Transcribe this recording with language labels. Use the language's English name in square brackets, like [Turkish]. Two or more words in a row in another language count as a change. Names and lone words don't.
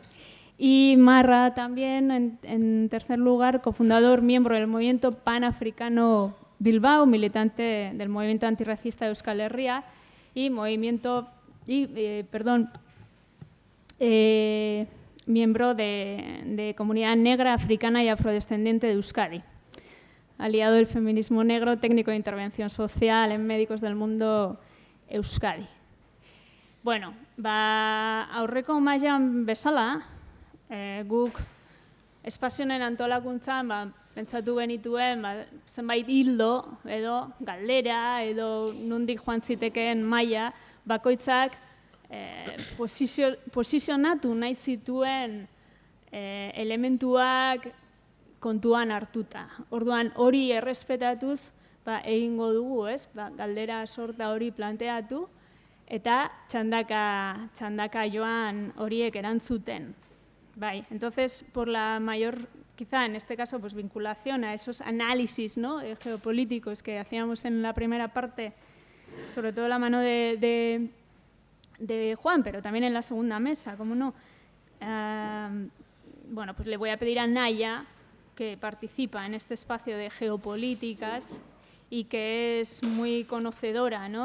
[Spanish] Y Marra también, en tercer lugar, cofundador, miembro del movimiento panafricano Bilbao, militante del movimiento antirracista de Euskal Herria y miembro de Comunidad Negra, Africana y Afrodescendiente de Euskadi. Aliado del feminismo negro, técnico de intervención social en Médicos del Mundo Euskadi. [Basque] Bueno, aurreko mailan bezala, guk espazioen antolakuntzan pentsatu genituen zenbait hildo edo galdera edo nondik joan zitekeen maila bakoitzak posizionatu nahi zituen elementuak kontuan hartuta. Orduan hori errespetatuz egingo dugu, ez? Galdera sorta hori planteatu eta txandaka joan horiek erantzuten. [Spanish] Entonces, por la mayor, quizá en este caso, vinculación a esos análisis, ¿no?, geopolíticos que hacíamos en la primera parte, sobre todo la mano de Juan, pero también en la segunda mesa, ¿cómo no? Pues le voy a pedir a Nahia, que participa en este espacio de geopolíticas y que es muy conocedora, ¿no?,